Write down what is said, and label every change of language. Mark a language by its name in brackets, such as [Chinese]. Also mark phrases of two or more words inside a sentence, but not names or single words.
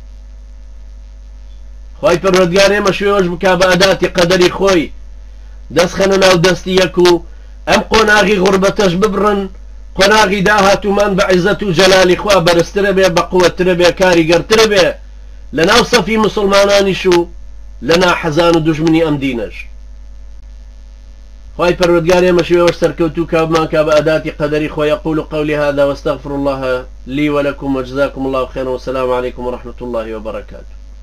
[Central Kurdish] خوای پەروەردگار ئێمە شوێوەش بکا بە ئەداتی قەدەری خۆی دەستخەنە ناو دەستی یەک و ئەم قۆناغی غوربەتەش ببڕن قۆناغی داهاتومان بە عیزەت و جەلالی خوا بەرزترە بێ بە قووەترە بێ کاریگەرترە بێ لە ناو سەفی موسڵمانانیش و لە ناحەزان و دوژمنی ئەم دینەش خوای پەروەردگار ئێمە شوێوەش سەرکەوتوو کابمان کا بە ئەداتی قەدەری خۆی [Arabic] يقول قولي هذا واستغفر الله لي ولكم وجزاكم الله خيرا والسلام عليكم ورحمة الله وبركاته